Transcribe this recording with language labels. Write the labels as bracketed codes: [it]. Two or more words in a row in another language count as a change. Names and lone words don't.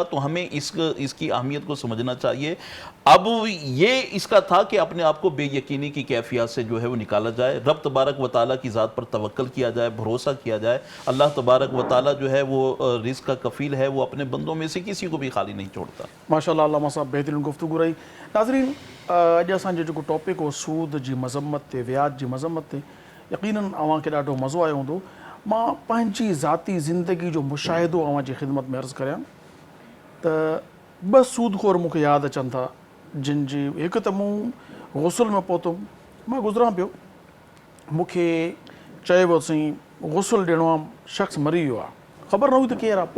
[ur] تو ہمیں اس کی اہمیت کو سمجھنا چاہیے۔ اب یہ اس کا تھا کہ اپنے آپ کو بے یقینی کی کیفیات سے جو ہے وہ نکالا جائے، رب تبارک و تعالیٰ کی ذات پر توکل کیا جائے، بھروسہ کیا جائے۔ اللہ تبارک و تعالیٰ جو ہے وہ رزق کا کفیل ہے، وہ اپنے بندوں میں سے کسی کو بھی خالی نہیں چھوڑتا۔ ماشاءاللہ علامہ صاحب بہترین گفتگو رہی۔ [sd] ناظرین اج اساں جو ٹاپک ہو سود جی مذمت تے، ویاج جی مذمت تے، یقیناً اوہاں کے ॾاढो مزو آयो हूंदो۔ मां पंहिंजी ذاتی زندگی جو مشاہدو अवां जी ख़िदमत में अर्ज़ु करियां त ॿ सूदखोर मूंखे यादि अचनि था, जिन जी हिकु त मूं गुसुल में पहुतुमि, मां गुज़रां पियो, मूंखे चयो वियो साईं गुसुल ॾियणो आहे, शख़्स मरी वियो आहे, ख़बर न हुई त केरु आहे।